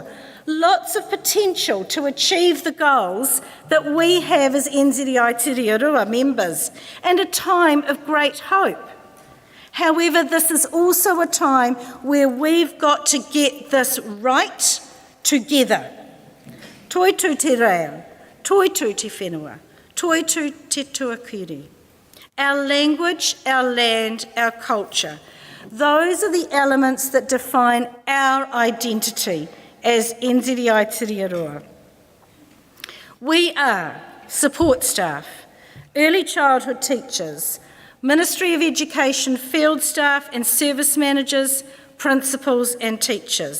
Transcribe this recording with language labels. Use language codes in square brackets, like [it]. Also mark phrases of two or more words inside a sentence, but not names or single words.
[en] Lots of potential to achieve the goals that we have as NZI Tirerua members, and a time of great hope. However, this is also a time where we've got to get this right together. [mi] Toi tu te reo, toi tu te whenua, toi tu te tuakiri. [en] Our language, our land, our culture. Those are the elements that define our identity as NZI Tirerua. We are support staff, early childhood teachers, Ministry of Education field staff and service managers, principals and teachers.